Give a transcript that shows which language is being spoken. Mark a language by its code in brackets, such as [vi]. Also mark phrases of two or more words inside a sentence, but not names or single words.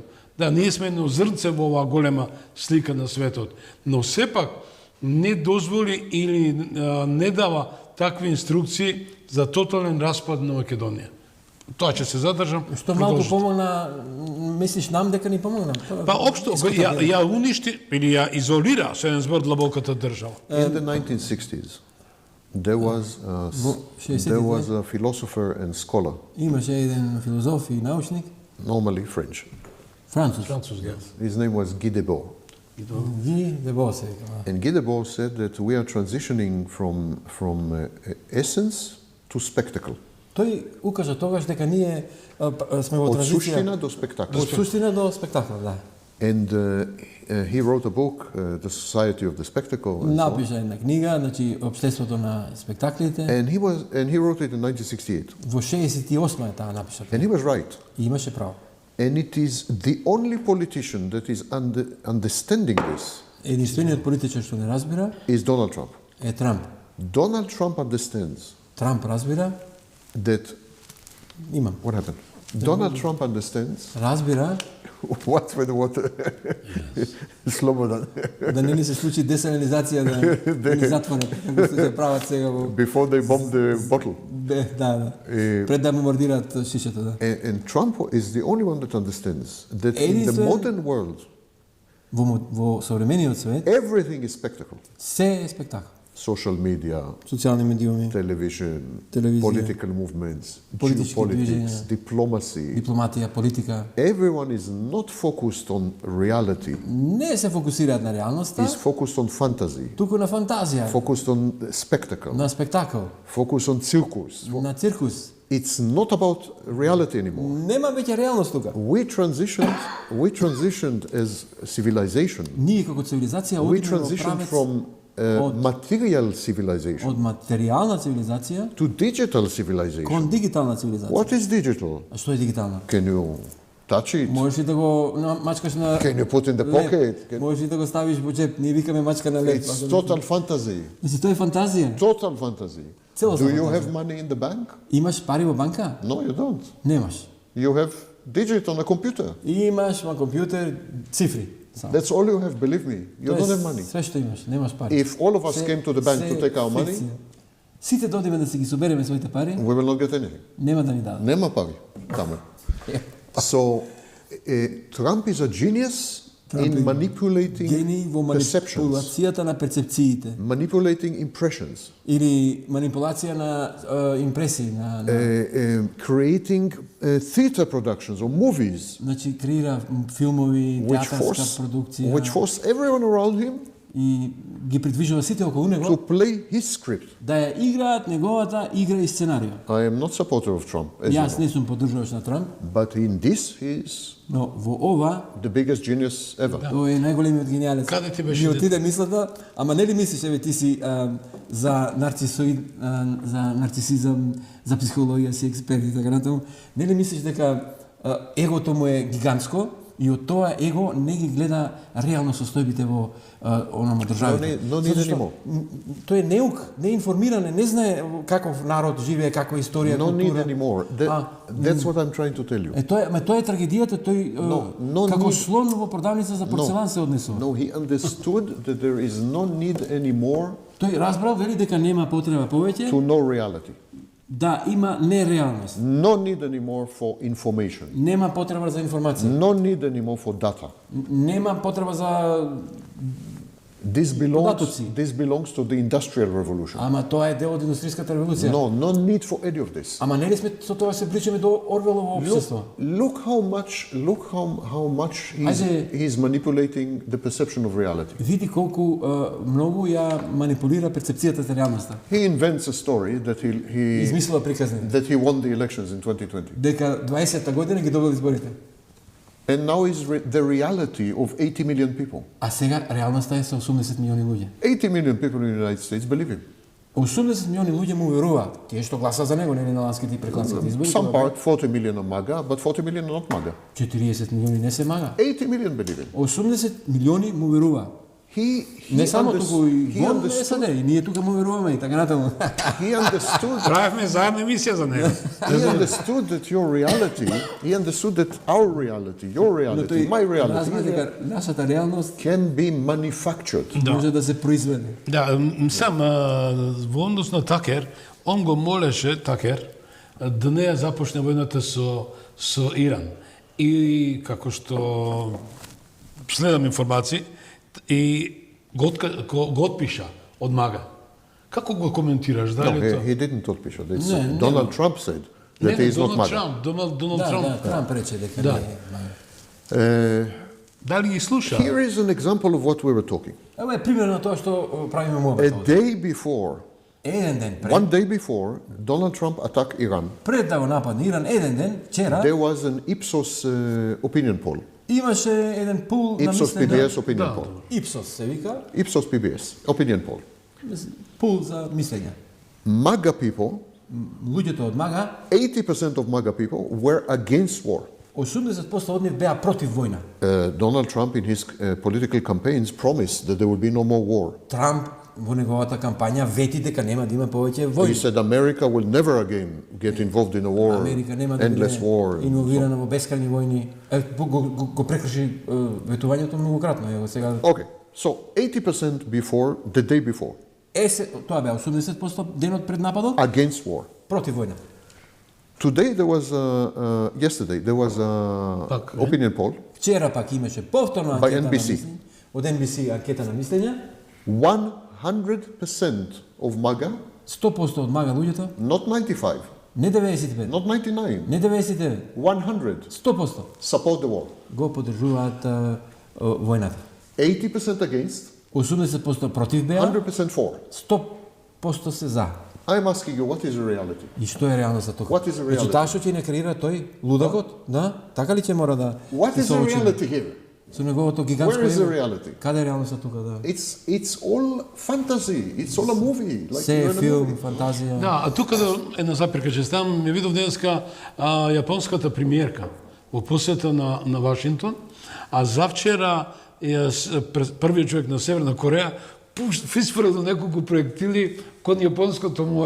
[mk] Да, ние сме едно зрнце во оваа голема слика на светот, но сепак не дозволи или не дава такви инструкции за тотален распад на Македонија. Тоа ќе се задржам. Што малку помогна, мислиш нам дека ни помогна? Па општо ја уништи или ја изолира со еден збор длабоката држава. [en] In the 1960s, there was a philosopher and scholar, [mk] Имаше еден филозоф и научник, [en] normally French. [mk] француз. Французски. [en] His name was Guy Debord. [mk] Ги Дебо се вика. [en] And Guy Debord said that we are transitioning from essence to spectacle. [mk] Тој укажа тогаш дека ние сме во Од транзиција суштина до спектакл. од суштина до спектакл, да. [en] And he wrote a book, The Society of the Spectacle. And, so on. [mk] Напиша една книга, значи Општеството на спектаклите. [en] And he wrote it in 1968. [mk] Во 68 е таа напиша. [en] And he was right. [mk] И имаше право. [en] And it is the only politician that is understanding this [mk] Единствениот политичар што не разбира [en] is Donald Trump. [mk] е Трамп. [en] Donald Trump understands [mk] Трамп разбира, [en] that [mk] имам. [en] what happened. Donald Trump understands [mk] Разбира [en] what with water. Slobodan. [mk] да не ни се случи десалинизација да ни затворат, како се прават сега во [en] Before they bombed the bottle. [mk] да. Пред да бомбардираат шишето, да. [en] And Trump is the only one that understands that in the modern world, [mk] Во современиот свет [en] everything is spectacle. [mk] се е спектакл. [en] Social media, [mk] Социјални медиуми, [en] television, [mk] Телевизија, [en] political movements, [mk] политички [en] geopolitics, [mk] движења, [en] diplomacy. [mk] дипломатија, политика. [en] Everyone is not focused on reality. [mk] Не се фокусираат на реалноста, [en] Is focused on fantasy, [mk] туку на фантазија, [en] focused on spectacle, [mk] на спектакл, [en] focused on circus. [mk] на циркус. [en] It's not about reality anymore. [mk] Нема веќе реалност тука. [en] We transitioned as civilization. [mk] Ние како цивилизација [en] We [mk] одиме во [en] transitioned [mk] правец [en] from material civilization [mk] од материјална цивилизација [en] to digital civilization. [mk] кон дигитална цивилизација. [en] What is digital? [mk] А што е дигитална? [en] Can you touch it? [mk] Можеш ли да го мачкаш на [en] Can you put in the [mk] леп? [en] pocket? [mk] Можеш ли да го ставиш во джеп? Ние викаме мачка на леп. [en] It's total fantasy. [mk] Значи тоа е фантазија. [en] Total fantasy. [mk] Целосна [en] Do you [mk] фантазија. [en] have money in the bank? [mk] Имаш пари во банка? [en] No, you don't. [mk] Немаш. [en] You have digit on a computer. [mk] Имаш на компјутер цифри. Само. [en] That's all you have, believe me. You [mk] Тоа е [en] don't have money. [mk] Све што имаш, немаш пари. [en] If all of us [mk] Се- [en] came to the bank to [mk] се [en] take our money, [mk] фикција. Сите додиме да си ги собереме своите пари, [en] we will not get anything. [mk] нема да ни дадат. Нема пари. Тамо. [en] So, Trump is a genius in manipulating [mk] гении во [en] perceptions, [mk] манипулацијата на перцепциите [en] manipulating impressions, [mk] или манипулација на импресии, на [en] creating theater productions or movies [mk] значи креира филмови, театарска продукција [en] which force everyone around him [mk] и ги придвижува сите околу [en] to [mk] него [en] play his script. [mk] да ја играат неговата игра и сценарио. [en] I am not supporter of Trump, as you [mk] Јас [en] know, [mk] не сум поддржувач на Трамп, [en] but in this he is [mk] но во ова [en] the biggest genius ever. [mk] тој е најголемиот гениалец. Каде ти беше Ми отиде мислата, ама не ли мислиш еве ти си за за нарцисизам, за психологија си експерт и така натаму, не ли мислиш дека егото му е гигантско и од тоа его не ги гледа реално состојбите во онома државите. [en] No need [mk] Затоа што, [en] anymore. [mk] Тој е неук, неинформиран, не знае каков народ живее, каква историја, [en] No need [mk] култура. [en] anymore. That's what I'm trying to tell you. [mk] Тоа е трагедијата, тој [en] no [mk] како [en] need- [mk] слон во продавница за порцелан се однесува. [en] No, he understood that there is no need anymore [mk] Тој разбрал вели дека нема потреба повеќе [en] to know reality. [mk] да има нереалност. [en] No need anymore for information. [mk] Нема потреба за информација. [en] No need anymore for data. [mk] Нема потреба за [en] This [mk] Податоци. [en] belongs to the industrial revolution. [mk] ама тоа е дел од индустријската револуција. [en] No need for any of this. [mk] Ама не ли сме со тоа се причаме до Орвелово општество? [en] Look how much he's manipulating the perception of reality. [mk] Види колку многу ја манипулира перцепцијата за реалноста. [en] He invents a story that [mk] Измислува приказни [en] he won the elections in 2020. [mk] дека 20-та година ги добил изборите. [en] And now is the reality of 80 million people. [mk] А сега реалноста е со 80 милиони луѓе. [en] 80 million people in the United States believe him. [mk] 80 милиони луѓе му веруваат. Тие што гласа за него, нели на ланските и прекланските избори. [en] Some part, 40 million are MAGA, but 40 million are not MAGA. [mk] 40 милиони не се мага. [en] 80 million believe him. [mk] 80 милиони му веруваат. [en] He [mk] Не само туку и [en] he [mk] во [en] understood, [mk] САД, и ние тука му веруваме и така натаму. [en] he understood, [mk] Правевме заедно емисија за него. [en] he understood that your reality, he understood that our reality, your reality, my [mk] разбра [en] reality [mk] дека нашата реалност [en] can be manufactured. [mk] може да се произведе. Да, сам во однос на Такер, он го молеше Такер да не ја започне војната со Иран. И како што следам информации и го отпиша од Мага. Како го коментираш? [en] No, [mk] Дали тоа? [en] he didn't outpish it. [mk] Не, [en] Donald Trump said that he is not [mk] Доналд [en] MAGA. [mk] Трамп, Доналд Да, Трамп. да, Трамп рече дека Да. не е. Дали ги слуша? [en] Here is an example of what we were talking. [mk] Ево е пример на тоа што правиме [en] A [mk] муабет. [en] day before, [mk] Еден ден [en] one day before, Donald Trump attacked Iran, [mk] пред да го нападне Иран, еден ден, вчера, [en] there was an Ipsos opinion poll. [mk] имаше еден пул на Ipsos мислење. [en] PBS opinion poll. [mk] Ипсос се вика, [en] Ipsos PBS opinion poll. [mk] пул за мислење. [en] MAGA people, [mk] Луѓето од Мага, [en] 80% of MAGA people were against war. [mk] 80% од нив беа против војна. [en] Donald Trump in his political campaigns promised that there would be no more war. [mk] Трамп во неговата кампања вети дека нема да има повеќе [en] He [mk] војни. [en] said America will never again get involved in a war, [mk] Америка нема да [en] endless [mk] биде [en] war. [mk] инволвирана во бескрајни војни. Го прекрши ветувањето многократно. Ево сега [en] Okay, so 80% before, the day before, [mk] тоа беа 80% денот пред нападот [en] against war. [mk] против војна. [en] Today there was yesterday there was a [mk] Пак, [en] opinion poll. [mk] Вчера пак имаше повторно [en] By [mk] анкета на [en] NBC. [mk] мислење, од NBC анкета на мислења, [en] 100% of MAGA, [mk] 100% од Мага луѓето, [en] not 95, [mk] не 95, [en] not 99, [mk] не 99, [en] 100 [mk] 100% [en] support the war. [mk] го поддржуваат војната. [en] 80% against, [mk] 80% против беа, [en] 100% for. [mk] 100% се за. [en] I'm asking you, what is the reality? [mk] И што е реалноста тука? [en] What is the [mk] Значи [en] reality? [mk] таа што ќе не креира тој лудокот, да? Така ли ќе мора да [en] What [mk] се [en] is the [mk] соочи? [en] reality here? [mk] Со неговото гигантско [en] Where is the [mk] его? [en] reality? [mk] Каде е реалноста тука, да? [en] It's all fantasy. It's all a movie. Like [mk] Се [en] you're [mk] е [en] in a [mk] филм, [en] movie. [mk] Да, фантазија. а тука една запирка че ставам, ми видов денеска јапонската премиерка во посета на Вашингтон, а завчера првиот човек на Северна Кореја испрдил неколку проектили кон Јапонското море.